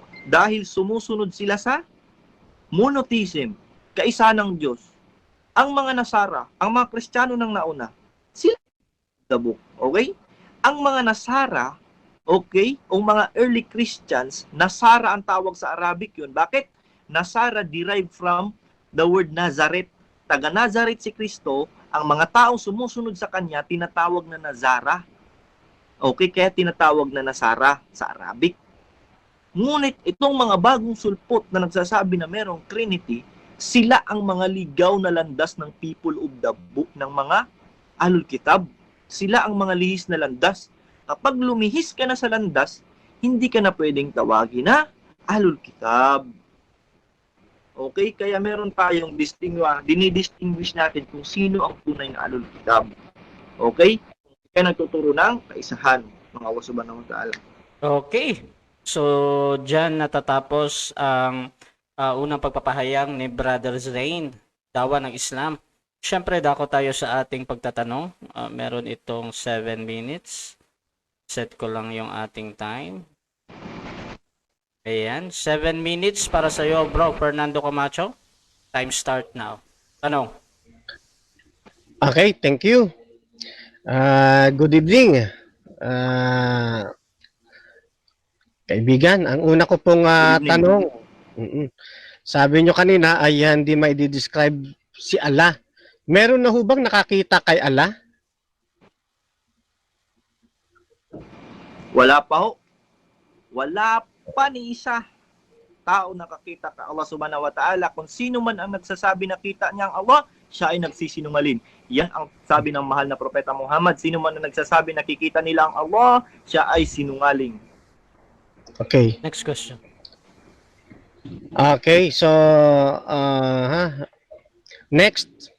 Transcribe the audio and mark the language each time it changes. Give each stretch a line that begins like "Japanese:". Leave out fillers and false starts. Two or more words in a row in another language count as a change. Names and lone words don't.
Filipino: Dahil sumusunod sila sa monotheism, kaisa ng Diyos. Ang mga Nasara, ang mga Kristiyano ng nauna, sila
English: the book.
Filipino: Okay? Ang mga Nasara, okay, o mga
English: early Christians,
Filipino: Nasara ang tawag sa Arabic yun. Bakit?
English: Nasara derived from the word Nazareth.
Filipino: Taga Nazareth si Kristo, ang mga taong sumusunod sa kanya, tinatawag na Nazara. Okay, kaya tinatawag na Nasara sa Arabic. Ngunit itong mga bagong sulpot na nagsasabi na merong Trinity, sila ang mga ligaw na landas ng
English: people of the book,
Filipino: ng mga
Arabic: أهل الكتاب.
Filipino: Sila ang mga lihis na landas. Kapag lumihis ka na sa landas, hindi ka na pwedeng tawagin na
Arabic: أهل الكتاب.
Filipino: Okay, kaya meron tayong dinidistinguish natin kung sino ang tunay na
Arabic: أهل الكتاب.
Filipino: Okay? Kaya nagtuturo ng kaisahan, mga Allah
Arabic: سبحانه وتعالى.
Filipino: Okay. So, dyan natatapos ang unang pagpapahayag ni Brother Zain, Dawa ng Islam. Siyempre, dako tayo sa ating pagtatanong. Meron itong 7 minutes. Set ko lang yung ating time. Ayan, 7 minutes para sa iyo, bro, Fernando Camacho.
English: Time start now.
Filipino: Tanong.
English: Okay, thank you. Good evening.
Filipino: Kaibigan, ang una ko pong tanong. Sabi nyo kanina ay hindi ma-describe si Allah. Meron na hubang nakakita kay Allah? Wala pa ho. Wala pa ni isa tao nakakita ka Allah
Arabic: سبحانه وتعالى.
Filipino: Kung sino man ang nagsasabi na kita niya ang Allah, siya ay nagsisinungaling. Yan ang sabi ng mahal na propeta Muhammad. Sino man ang nagsasabi nakikita nila ang Allah, siya ay sinungaling. Okay.
English: Next question. Okay, so next.